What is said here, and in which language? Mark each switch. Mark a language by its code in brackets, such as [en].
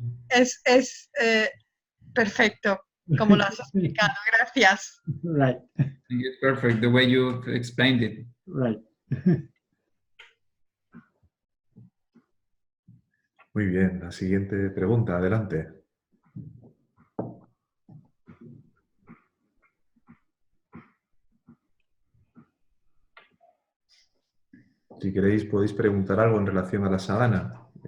[es] Es perfecto, como lo has explicado. Gracias. [en] Right, It's perfect the way you explained it. right. [es] Muy bien, la siguiente pregunta, adelante. Si queréis, podéis preguntar algo en relación a la sadhana.